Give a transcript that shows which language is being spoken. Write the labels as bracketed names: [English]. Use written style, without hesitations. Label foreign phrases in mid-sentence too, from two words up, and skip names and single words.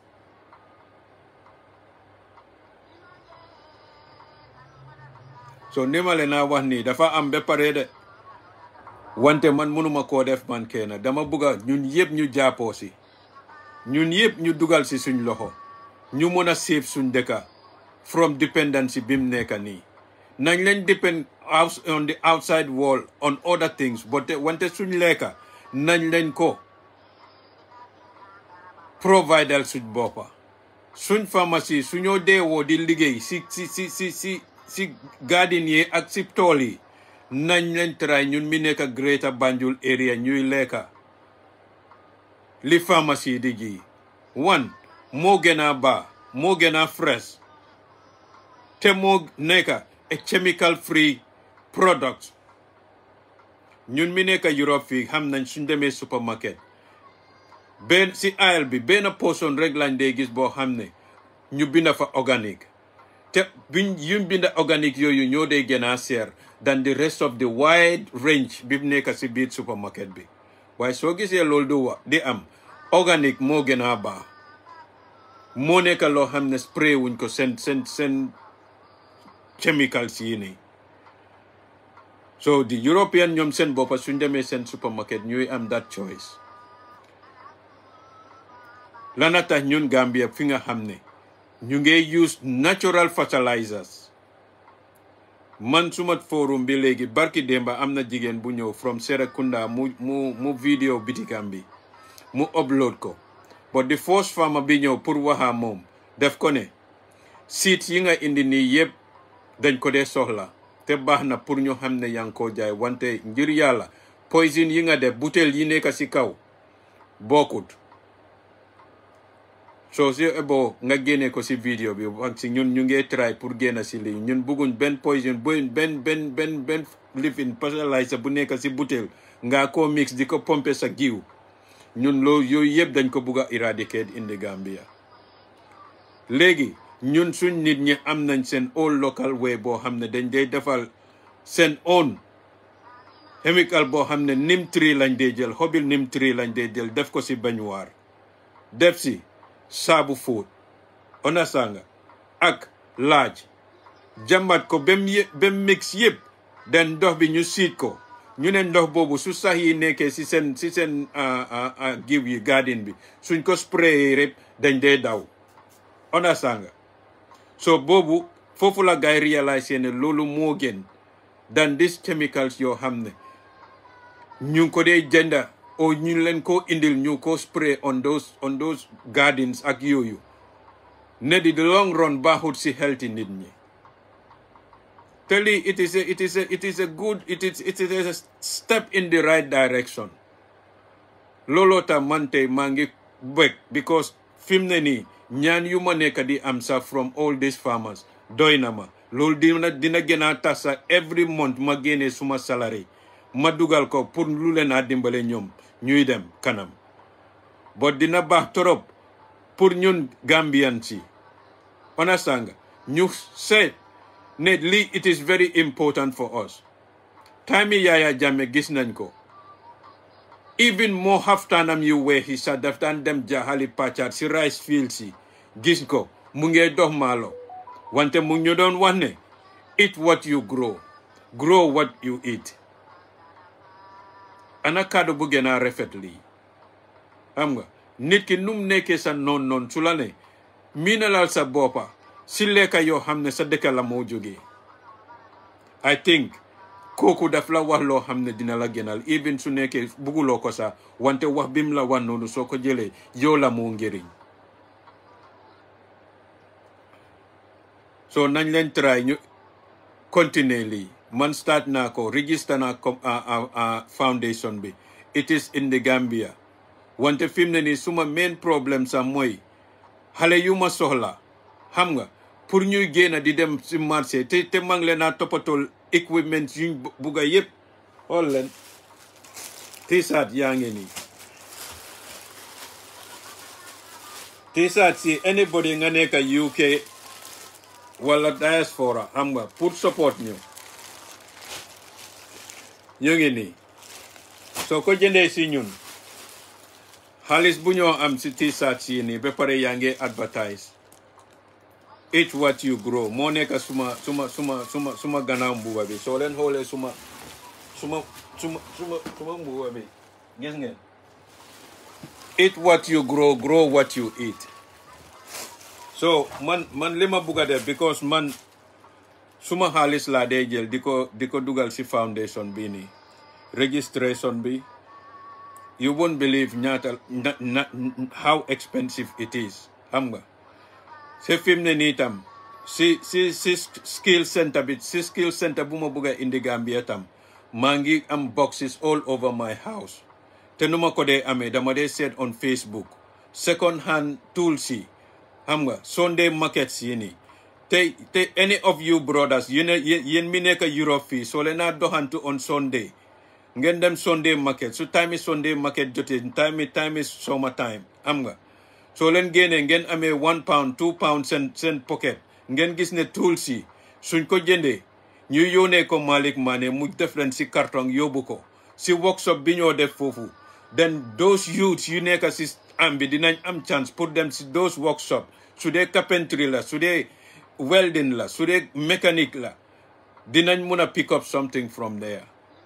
[Wolof] so ni ma leen a wax nii dafa am ba pare de wante man mënuma koo def man kenn dama bëgga ñun yëpp ñu jàppoo si ñun yëpp ñu dugal si suñ loxo ñu mën a save suñ dëkka [English] from dependence [Wolof] bi mu nekk nii nañ leen [English] depend on the outside world on other things but [Wolof] wante suñ lekka nañ leen ko providal suñ boppa suñ pharmacie suñoo deewoo di liggéey si garden yi ak si tool yi nañ leen try ñun mi nekk Greater Banjul area ñuy lekka li pharmacie di ji one moo gën a baax moo gën a fresh te moo nekk a [English] chemical free product [Wolof] ñun mi nekk Europe fii xam nañ suñ demee supermarket benn si aisle bi benn portion rek lañ dee gis boo xam ne ñu binda fa organique te yuñ binda organique yooyu ñoo dee gën a seer [English] than the rest of the wide range [Wolof] bi nekk si biir supermarket bi waaye soo gisee loolu di am organique moo gën a baax moo nekk loo xam ne spray wuñ ko seen chemicals yi nii [English] so the European [Wolof] ñoom seen boppa suñ demee seen supermarket ñuy am [English] that choice [Wolof] lana tax ñun Gambia fi nga xam ne ñu ngi use [English] natural fertilizers [Wolof] man suma forum bi léegi barki démba am na jigéen bu ñëw from Serekunda mu vidéo bitikam bi mu upload ko [English] but the first farmer [Wolof] bi ñëw pour waxa moom def ko ne seeds yi nga indi nii yëpp dañ ko dee soxla te baax na pour ñu xam ne yaa ngi koo jaay wante ngir yàlla poison yi nga def butéel yi nekk si kaw bokkut soo si ebo nga génne ko si vidéo bi wax si ñun ñu ngi try pour génn si lii ñun bëgguñ benn poison benn lifin fertilizer bu nekk si butéel nga ko mix di ko pomper sa giw ñun loolu yooyu yëpp dañ ko bugg a éradiquer indi Gambia léegi ñun suñ nit ñi am nañ seen [English] own local way [Wolof] boo xam ne dañ dee defal seen [English] own chemical [Wolof] boo xam ne [English] neem tree [Wolof] lañ dee jël xobi [English] neem tree [Wolof] lañ dee jël def ko si bañuwaar def si saabu fóot onasanga ak laaj jàmbat ko bem mix yëpp den ndox bi ñu siit ko ñu ne ndox boobu su sax yi nekkee si seen giw yi garden bi suñ ko spray rek dañ dee daw onasanga so boobu foofu la gaay réaliser ne loolu moo gën dan [English] these chemicals [Wolof] yoo xam ne ñu ko dee jënda o ñu leen ko indil ñu ko [English] spray on those gardens [Wolof] ak yooyu ne di [English] the long run [Wolof] baaxut si healthy nit ñi te lii [English] it is a step in the right direction [Wolof] looloo tax man tey maa ngi bëgg because fi mu ne nii ñaan yu ma nekk di am sax [English] from all these farmers [Wolof] doy na ma loolu dina gën a tax sax [English] every month [Wolof] ma génnee suma salary ma dugal ko pour lu leen a dimbale ñoom ñuy dem kanam but dina baax torop pour ñun Gambian si understand ñu seet ne lii [English] it is very important for us [Wolof] time yi Yaya Jammeh gis nañ ko even moo xaftaanam yu weex yi sax daf daan dem jaxali pàccaat si [English] rice fields [Wolof] yi gis ko mu ngee dox maalo wante mu ñu doon wax ne [English] eat what you grow what you eat [Wolof] ana kàddu bu gën a rafet lii xam nga nit ki num nekkee sa noon su la ne miinalal sa boppa si lekka yoo xam ne sa dëkk la moo jógee [English] I think [Wolof] kooku daf la wax loo xam ne dina la gënal even su nekkee bugguloo ko sax wante wax bi mu la wax noonu soo ko jëlee yow la moo njëriñ so nañ leen try ñu continuer lii man start naa ko register naa ko foundation bi [English] it is [Wolof] in the Gambia wante fi mu ne nii suma main problème sax mooy xale yu ma soxla xam nga pour ñuy génn di dem si marché te maa ngi leen a toppatool equipment yuñ bugga yëpp xool leen t-shirt yaa ngi nii t-shirt si anybody nga nekk UK wala diaspora xam nga pour support ñu ngi nii soo ko jëndee si ñun xaalis bu ñoo am si t-shirt si nii ba pare yaa ngi advertise [English] eat what you grow [Wolof] moo nekk suma gannaaw mbuba bi soo leen xoolee suma mbuba bi gis ngeen [English] eat what you grow what you eat [Wolof] so man li ma bugg a def because man suma xaalis laa dee jël di ko dugal si foundation bi nii registration bi [English] you won't believe [Wolof] ñaata [English] how expensive it is [Wolof] xam nga se fi mu ne nii tam si [English] skill center [Wolof] bi si [English] skill center [Wolof] bu ma bugg a indi Gambia tam maa ngi am [English] boxes all over my house [Wolof] te nu ma ko dee amee dama dee seet [English] on Facebook second hand tools [Wolof] yi xam nga [English] Sunday markets [Wolof] yi nii te [English] any of you brothers [Wolof] yéen mi nekk Europe fii soo leen a doxantu [English] on Sunday [Wolof] ngeen dem [English] Sunday market [Wolof] su time [English] Sunday market [Wolof] jotee time [English] summer time [Wolof] xam nga soo leen génnee ngeen amee 1 pound 2 pound seen pocket ngeen gis ne tools yi suñ ko jëndee ñu yónnee ko Malick Mané mu def leen si carton yóbbu ko si workshop bi ñoo def foofu [English] then those youths [Wolof] yu nekk si am bi dinañ am chance pour dem si [English] those workshop [Wolof] su dee carpentry la su dee welding la su dee mécanique la dinañ mun a [English] pick up something from there